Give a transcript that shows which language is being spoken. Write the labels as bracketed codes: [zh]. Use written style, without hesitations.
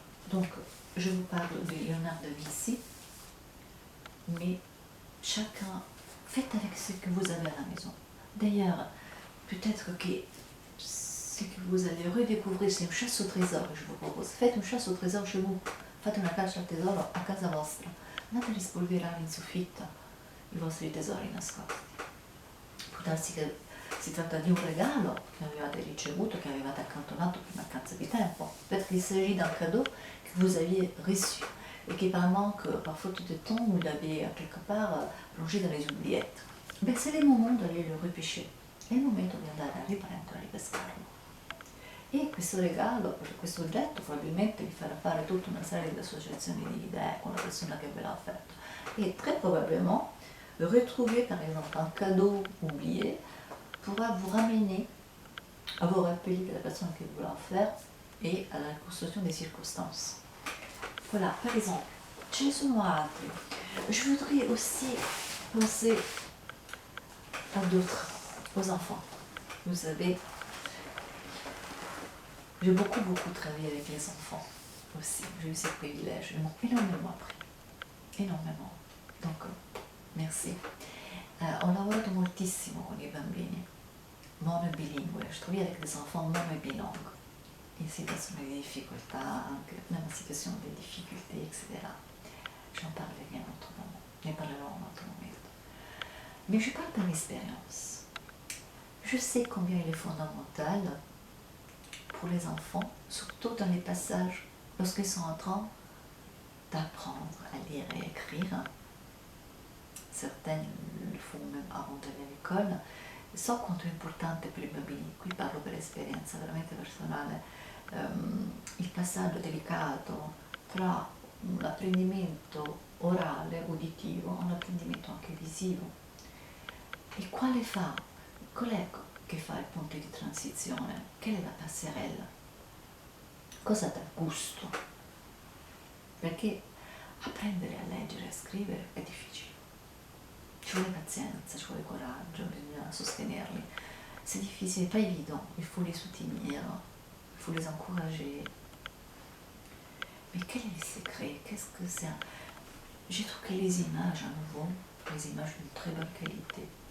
[fr] Donc, je vous parle de Léonard de Vinci, mais chacun, faites avec ce que vous avez à la maison. D'ailleurs, peut-être que ce que vous allez redécouvrir, c'est une chasse au trésor que je vous propose. Faites une chasse au trésor chez vous. [it] Fate una caccia al tesoro a casa vostra. Andate a rispolverare in soffitta i vostri tesori nascosti. Può darsi che si tratta di un regalo che avevate ricevuto, che avevate accantonato per mancanza di tempo. [fr] Peut-être qu'il s'agit d'un cadeau que vous aviez reçu et qui par manque, par faute de temps, vous l'avez quelque part plongé dans les oubliettes. Ben, c'est le moment d'aller le repêcher. [it] È il momento di andare a riprendere, a ripescarlo. E questo regalo, questo oggetto probabilmente vi farà fare tutta una serie di associazioni di idee con la persona che ve l'ha offerto. [fr] Et très probablement, retrouver par exemple un cadeau oublié pourra vous ramener à vous rappeler de la personne qui vous l'a offert et à la reconstruction des circonstances. Voilà, par exemple, [it] ce ne sono altri. [fr] Je voudrais aussi penser à d'autres, aux enfants. Vous savez, j'ai beaucoup travaillé avec les enfants aussi. J'ai eu ce privilège. Ils m'ont énormément appris. Énormément. Donc, merci. [it] Ho lavorato moltissimo con i bambini mono e bilingue. [fr] Je travaille avec des enfants mono et bilingues. [it] In situazioni di difficoltà, anche nella situazione di difficoltà, etc. [fr] J'en parlerai un autre moment. [it] Ne parlerò [fr] un autre momento. Mais je parle par expérience. Je sais combien il est fondamental pour les enfants, surtout dans les passages, lorsqu'ils sont en train d'apprendre à lire et écrire. Certains le font même avant d'aller à l'école. [it] So quanto è importante per i bambini, qui parlo per esperienza veramente personale, il passaggio delicato tra un apprendimento orale, uditivo, un apprendimento anche visivo. E qual è che fa il punto di transizione? Qual è la passerella? Cosa dà gusto? Perché apprendere a leggere e a scrivere è difficile. Ci vuole pazienza, ci vuole coraggio, bisogna sostenerli. [fr] C'est difficile, c'est pas évident, il faut les soutenir, il faut les encourager. Mais quel est le secret? Qu'est-ce que c'est? Je trouve que les images, à nouveau, les images d'une très bonne qualité,